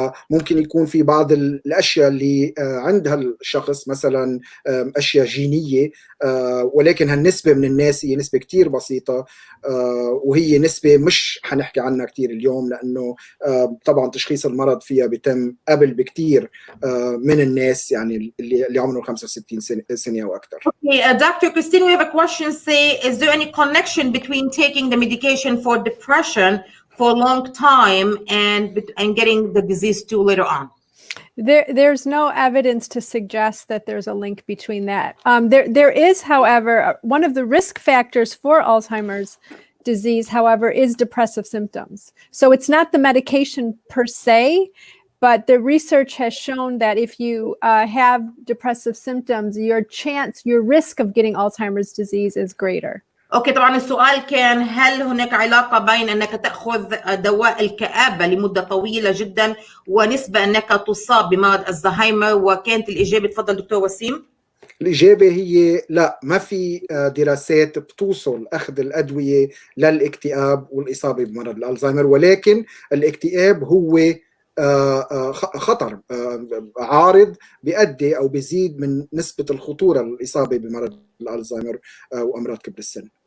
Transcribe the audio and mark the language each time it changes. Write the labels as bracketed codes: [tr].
[ar] ممكن يكون في بعض الأشياء اللي عند هالشخص مثلا أشياء جينية، ولكن هالنسبة من الناس هي نسبة كتير بسيطة، وهي نسبة مش حنحكي عنها كتير اليوم، لأنه طبعا تشخيص المرض فيها بيتم قبل بكتير من الناس يعني اللي عمرهم 65 سنة وأكثر. [en] Okay, Dr. Christine, we have a question. Say, is there any connection between taking the medication for depression for a long time and getting the disease too later on? There's no evidence to suggest that there's a link between that. There is, however, one of the risk factors for Alzheimer's disease, however, is depressive symptoms. So it's not the medication per se, but the research has shown that if you have depressive symptoms, your risk of getting Alzheimer's disease is greater. [ar] اوكي، طبعا السؤال كان هل هناك علاقة بين انك تأخذ دواء الكآبة لمدة طويلة جدا ونسبة انك تصاب بمرض الزهايمر، وكانت الإجابة، تفضل دكتور وسيم. الإجابة هي لا، ما في دراسات بتوصل أخذ الأدوية للاكتئاب والإصابة بمرض الألزهايمر، ولكن الاكتئاب هو خطر عارض بيؤدي أو بيزيد من نسبة الخطورة للإصابة بمرض الألزهايمر وأمراض كبر السن.